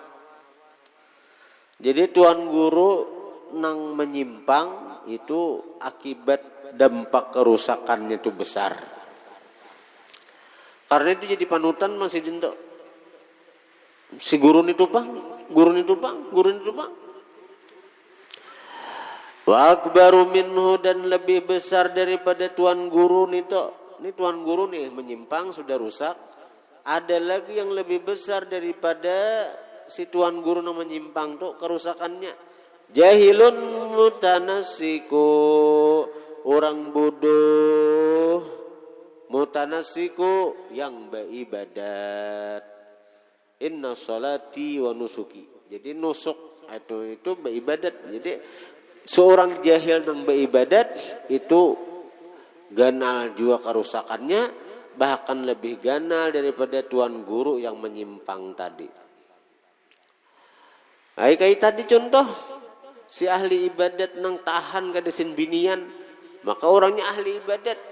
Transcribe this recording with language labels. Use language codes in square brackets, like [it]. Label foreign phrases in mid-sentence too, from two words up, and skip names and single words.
[bjn] Jadi tuan guru nang menyimpang itu akibat dampak kerusakannya itu besar. Karena itu jadi panutan masih dinto. Si guru itu bang. [ar] وأكبر منه [bjn] dan lebih besar daripada tuan guru nito. Ini tuan guru nih menyimpang sudah rusak. Ada lagi yang lebih besar daripada si tuan guru yang menyimpang tuh kerusakannya. [ar] جاهل متنسك, [id] orang bodoh. Mutanasiku yang beribadat. [ar] إن صلاتي ونسكي. [bjn] Jadi nusuk itu beribadat. Jadi seorang jahil yang beribadat itu ganal juga kerusakannya, bahkan lebih ganal daripada tuan guru yang menyimpang tadi. Kayak tadi contoh, si ahli ibadat nang tahan kadesin binian, maka orangnya ahli ibadat.